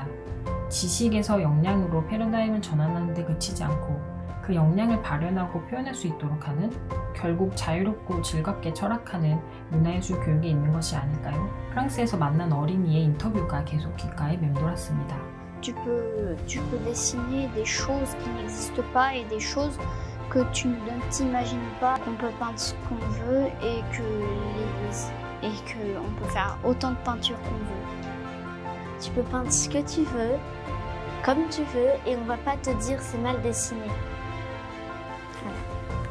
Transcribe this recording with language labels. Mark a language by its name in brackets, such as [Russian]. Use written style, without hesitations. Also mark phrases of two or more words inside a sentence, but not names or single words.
[Korean] 지식에서 역량으로 패러다임을 전환하는 데 그치지 않고 그 역량을 발현하고 표현할 수 있도록 하는 결국 자유롭고 즐겁게 철학하는 문화예술 교육이 있는 것이 아닐까요? 프랑스에서 만난 어린이의 인터뷰가 계속 귓가에 맴돌았습니다. [French] Tu peux dessiner des choses qui n'existent pas et des choses que tu ne t'imagines pas, qu'on peut peindre ce qu'on veut et qu'on peut faire autant de peinture qu'on veut. Tu peux peindre ce que tu veux, comme tu veux, et on va pas te dire c'est mal dessiné.